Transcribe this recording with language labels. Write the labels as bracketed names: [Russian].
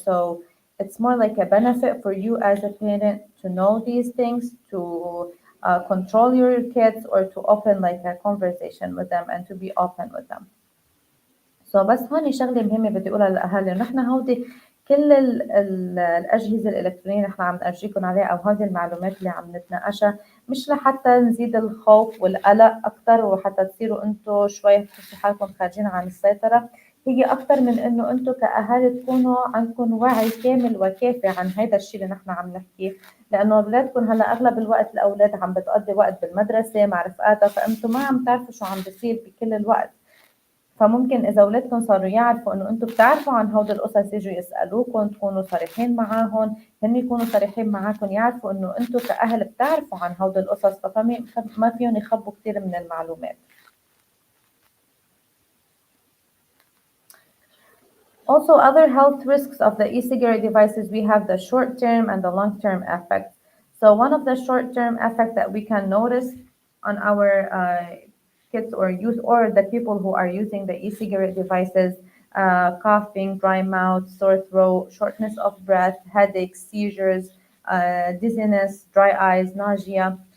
[English] So it's more like a benefit for you as a parent to know these things, to control your kids, or to open like a conversation with them and to be open with them. [Arabic] بس هون شغلة مهمة بدي أقولها للأهالي، إنه نحن هودي كل الأجهزة الإلكترونية نحن عم نرجيكم عليها أو هذه المعلومات اللي عم نتناقشها مش لحتى نزيد الخوف والقلق أكتر وحتى تصيروا أنتوا شوي تحسوا حالكم خارجين عن السيطرة. هي أكتر من إنه أنتوا كأهالي تكونوا عندكم وعي كامل وكافي عن هذا الشيء اللي نحن عم نحكيه، لأنه أولادكم هلا أغلب الوقت الأولاد عم بتقضي وقت بالمدرسة مع رفقاتها، فأنتوا ما عم تعرفوا شو عم بيصير بكل الوقت. فممكن إذا أولادكم صاروا يعرفوا إنه أنتم بتعرفوا عن هودي القصص يجوا يسألوكم، تكونوا صريحين معاهم، هن يكونوا صريحين معاكم، يعرفوا إنه أنتم كأهل بتعرفوا عن هودي القصص، فما فيهم يخبوا كتير من المعلومات. [English] Also, other health risks of the e-cigarette devices, we have the short-term and the long-term effects. So one of the short-term effects that we can notice on our kids or youth or the people who are using the e-cigarette devices, coughing, dry mouth, sore throat, shortness of breath, headaches, seizures, dizziness, dry eyes, nausea.